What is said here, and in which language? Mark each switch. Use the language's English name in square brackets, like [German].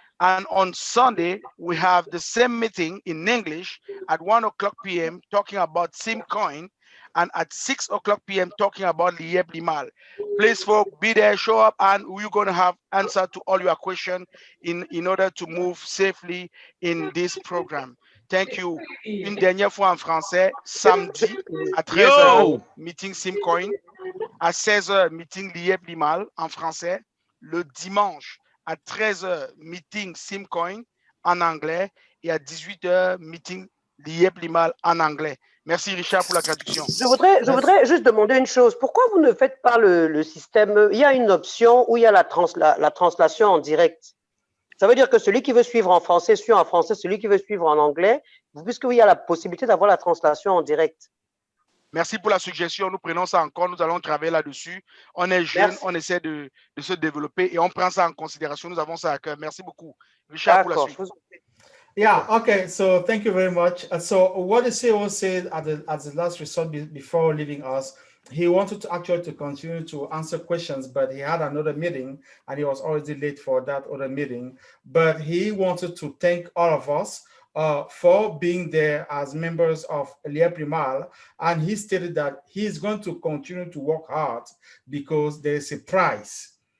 [English] And on Sunday, we have the same meeting in English at 1 o'clock p.m. talking about SimCoin, and at 6 o'clock p.m. talking about Lieb Limal. Please, folks, be there, show up, and we're going to have answer to all your questions in order to move safely in this program. Thank you. [French] Une dernière fois en français, samedi à 13h, meeting SimCoin. À 16h, meeting Lieb Limal en français. Le dimanche, à 13h, meeting SimCoin en anglais. Et à 18h, meeting Lieb Limal en anglais. Merci Richard pour la traduction. Je voudrais juste demander une chose. Pourquoi vous ne faites pas le système? Il y a une option où il y a la translation en direct. Ça veut dire que celui qui veut suivre en français suit en français, celui qui veut suivre en anglais, puisqu'il y a la possibilité d'avoir la translation en direct. Merci pour la suggestion. Nous prenons ça en compte. Nous allons travailler là-dessus. On est jeunes, on essaie de se développer et on prend ça en considération. Nous avons ça à cœur. Merci beaucoup. Richard, pour la suite. [English] Yeah, okay, so thank you very much. So what the CEO said at the last resort before leaving us, he wanted to actually continue to answer questions, but he had another meeting and he was already late for that other meeting. But he wanted to thank all of us for being there as members of Lieb Limal, and he stated that he is going to continue to work hard because there's a price.